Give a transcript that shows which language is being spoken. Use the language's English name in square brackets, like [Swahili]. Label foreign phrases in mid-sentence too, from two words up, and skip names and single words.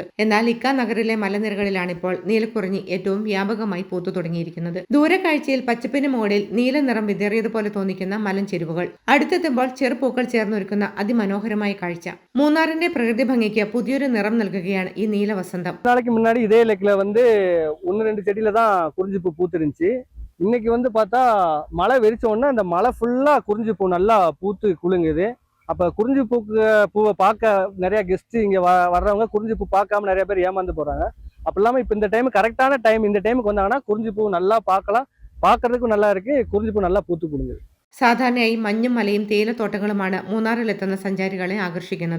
[Malayalam] എന്നാൽ ഇക്കാനഗറിലെ മലനിരകളിലാണ് ഇപ്പോൾ നീലക്കുറിഞ്ഞി ഏറ്റവും വ്യാപകമായി പൂത്തു തുടങ്ങിയിരിക്കുന്നത്. ദൂരക്കാഴ്ചയിൽ പച്ചപ്പിന് മുകളിൽ നീല നിറം വിതറിയതുപോലെ തോന്നിക്കുന്ന മലഞ്ചെരുവുകൾ, അടുത്തെത്തുമ്പോൾ ചെറുപൂക്കൾ ചേർന്നൊരുക്കുന്ന അതിമനോഹരമായ കാഴ്ച. മൂന്നാറിന്റെ പ്രകൃതി ഭംഗിക്ക് പുതിയൊരു നിറം നൽകുകയാണ് ഈ നീല വസന്തം. [Tamil] நாளைக்கு முன்னாடி இதே லேக்ல வந்து 1-2 செடியில தான் குறிஞ்சி பூ பூத்துருந்துச்சு. இன்னைக்கு வந்து பார்த்தா மழை வெறிச்ச உடனே அந்த மழை ஃபுல்லா குறிஞ்சி பூ நல்லா பூத்து குலுங்குது. அப்ப குறிஞ்சி பூவை பார்க்க நிறைய கெஸ்ட் இங்க வர்றவங்க குறிஞ்சி பூ பார்க்காம நிறைய பேர் ஏமாந்து போறாங்க. அப்ப இல்லாம இப்ப இந்த டைம் கரெக்டான டைம், இந்த டைமுக்கு வந்தாங்கன்னா குறிஞ்சி பூ நல்லா பார்க்கலாம், பார்க்கறதுக்கும் நல்லா இருக்கு, குறிஞ்சி பூ நல்லா பூத்து കുലുങ്ങുது. [Malayalam] സാധാരണയായി മഞ്ഞും മലയും തേയിലത്തോട്ടങ്ങളുമാണ് മൂന്നാറിലെത്തുന്ന സഞ്ചാരികളെ ആകർഷിക്കുന്നത്.